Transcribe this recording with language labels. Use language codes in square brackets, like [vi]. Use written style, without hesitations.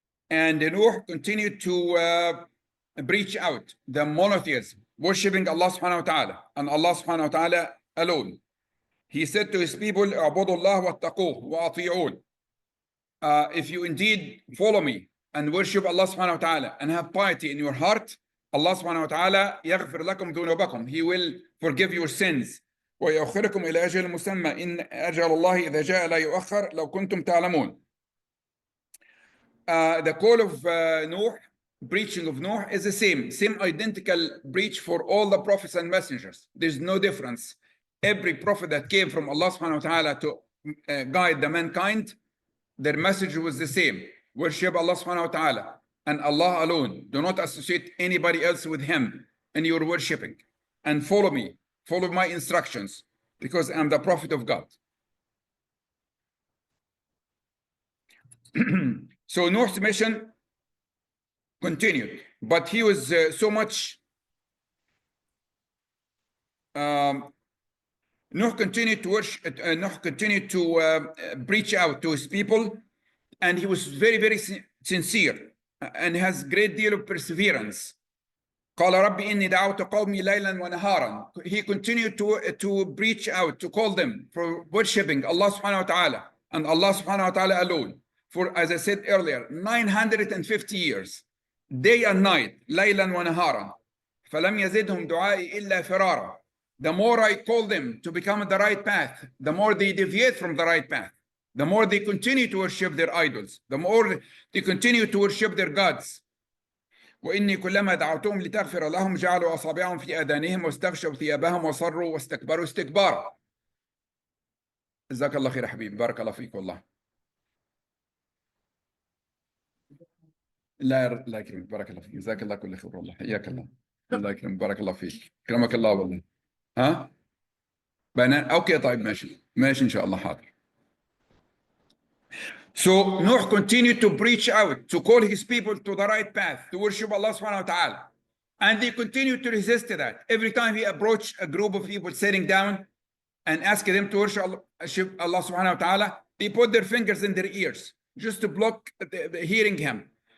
[en] And Nouh continued to breach out the monotheism, worshipping Allah subhanahu wa ta'ala and Allah subhanahu wa ta'ala alone. He said to his people, [ar] اعبدوا الله واتقوه وأطيعون. [en] If you indeed follow me and worship Allah subhanahu wa ta'ala and have piety in your heart, Allah subhanahu wa ta'ala [ar] يغفر لكم ذنوبكم. [en] He will forgive your sins. [ar] ويؤخركم إلى أجل مسمى إن أجل الله إذا جاء لا يؤخر لو كنتم تعلمون. [en] The call of Nouh, preaching of Nouh is the same identical preach for all the prophets and messengers. There's no difference. Every prophet that came from Allah subhanahu wa ta'ala to guide the mankind, their message was the same. Worship Allah subhanahu wa ta'ala and Allah alone. Do not associate anybody else with him in your worshiping. And follow me. Follow my instructions, because I'm the prophet of God. So Nouh's mission continued, but he was so much. Nouh continued to worship. Nouh continued to reach out to his people, and he was very, very sincere and has great deal of perseverance. [ar] قال رب إني دعوت قومي ليلا ونهارا. [en] He continued to reach out, to call them for worshiping Allah subhanahu wa ta'ala and Allah subhanahu wa ta'ala alone. For, as I said earlier, 950 years, day and night, [ar] ليلا ونهارا. فلم يزدهم دعائي إلا فرارا. [en] The more I call them to become the right path, the more they deviate from the right path. The more they continue to worship their idols, the more they continue to worship their gods. [ar] وإني كلما دعوتهم لتغفر لهم جعلوا أصابعهم في آذانهم واستغشوا ثيابهم وصروا واستكبروا استكبارا. جزاك الله خير حبيبي، بارك الله فيك والله. الله يكرمك، بارك الله فيك، جزاك الله كل خير والله، حياك الله. الله يكرمك، بارك الله فيك، كرمك الله والله. ها بنان، اوكي طيب ماشي ان شاء الله، حاضر. [en] So Nuh continued to preach out, to call his people to the right path, to worship Allah subhanahu wa ta'ala. And they continued to resist that. Every time he approached a group of people sitting down and asked them to worship Allah subhanahu wa ta'ala, they put their fingers in their ears just to block hearing him.